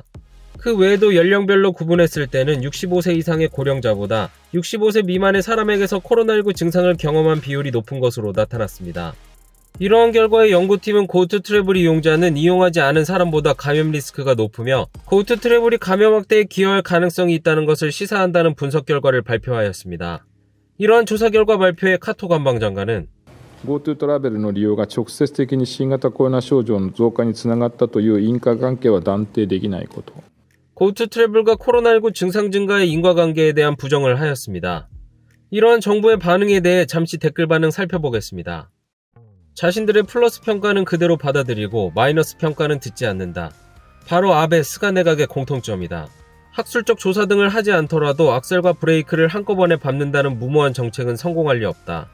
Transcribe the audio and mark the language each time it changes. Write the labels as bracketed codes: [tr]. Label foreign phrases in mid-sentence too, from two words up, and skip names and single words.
[ko] 그 외에도 연령별로 구분했을 때는 65세 이상의 고령자보다 65세 미만의 사람에게서 코로나19 증상을 경험한 비율이 높은 것으로 나타났습니다. 이러한 결과에 연구팀은 고투 트래블 이용자는 이용하지 않은 사람보다 감염 리스크가 높으며 고투 트래블이 감염 확대에 기여할 가능성이 있다는 것을 시사한다는 분석 결과를 발표하였습니다. 이러한 조사 결과 발표에 카토 관방장관은 [ja] GoTo トラベルの利用が直接的に新型コロナ症状の増加につながったという因果関係は断定できないこと。 [ko] 고투 트래블과 코로나19 증상 증가의 인과관계에 대한 부정을 하였습니다. 이러한 정부의 반응에 대해 잠시 댓글 반응 살펴보겠습니다. 자신들의 플러스 평가는 그대로 받아들이고 마이너스 평가는 듣지 않는다. 바로 아베, 스가 내각의 공통점이다. 학술적 조사 등을 하지 않더라도 악셀과 브레이크를 한꺼번에 밟는다는 무모한 정책은 성공할 리 없다.